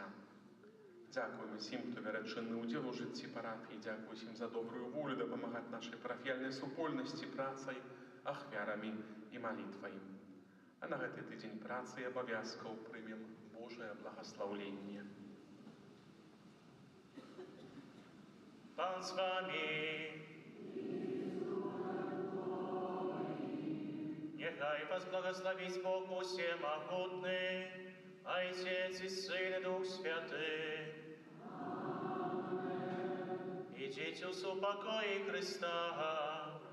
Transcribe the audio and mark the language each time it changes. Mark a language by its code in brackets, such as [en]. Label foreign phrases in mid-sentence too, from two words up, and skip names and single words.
[be] Дзякуем усім, хто бярэ чынны ўдзел у жыцці парафіі, дзякуй усім за добрую волю дапамагаць нашай парафіяльнай супольнасці працай, ахвярамі і малітвай. А на гэты тыдзень працы і абавязкаў прымем Божае благаслаўленне. [uk] Пан з вами. Нехай вас благословить Бог Всемогутный, [ru] Отец и Сын и Дух Святый. Идите в супокое Христа.